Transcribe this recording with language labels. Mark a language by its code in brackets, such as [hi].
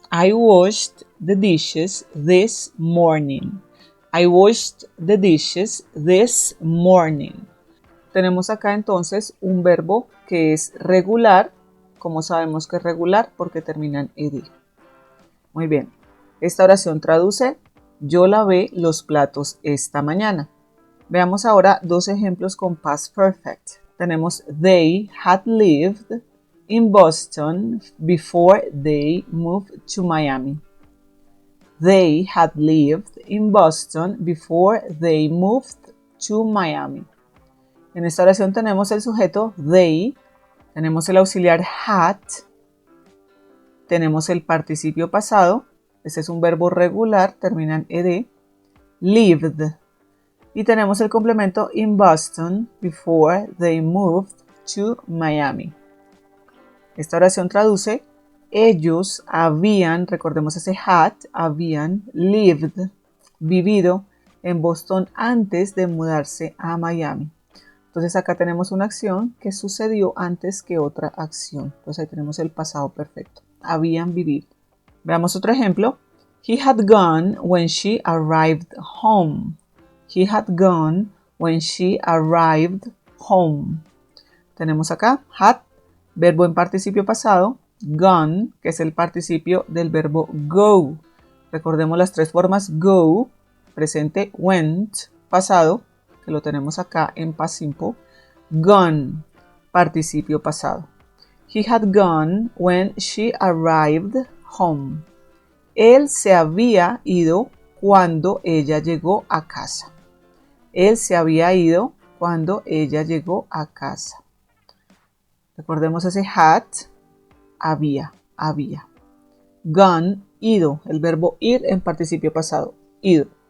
[en] I washed the dishes this morning. I washed the dishes this morning. [es] Tenemos acá entonces un verbo que es regular. ¿Cómo sabemos que es regular? Porque termina en ed. Muy bien. Esta oración traduce: yo lavé los platos esta mañana. Veamos ahora dos ejemplos con Past Perfect. Tenemos [en] they had lived in Boston before they moved to Miami. They had lived in Boston before they moved to Miami. [es] En esta oración tenemos el sujeto they, tenemos el auxiliar had, tenemos el participio pasado, este es un verbo regular, termina en ed, lived, y tenemos el complemento [en] in Boston before they moved to Miami. [es] Esta oración traduce: ellos habían, recordemos ese had, habían lived, vivido en Boston antes de mudarse a Miami. Entonces acá tenemos una acción que sucedió antes que otra acción. Entonces ahí tenemos el pasado perfecto. Habían vivido. Veamos otro ejemplo. [en] He had gone when she arrived home. He had gone when she arrived home. [es] Tenemos acá had, verbo en participio pasado, gone, que es el participio del verbo go. Recordemos las tres formas: go, presente, went, pasado, que lo tenemos acá en Past Simple, gone, participio pasado. [en] He had gone when she arrived home. [es] Él se había ido cuando ella llegó a casa. Él se había ido cuando ella llegó a casa. Recordemos ese had, había. Gone, ido, el verbo ir en participio pasado, ido.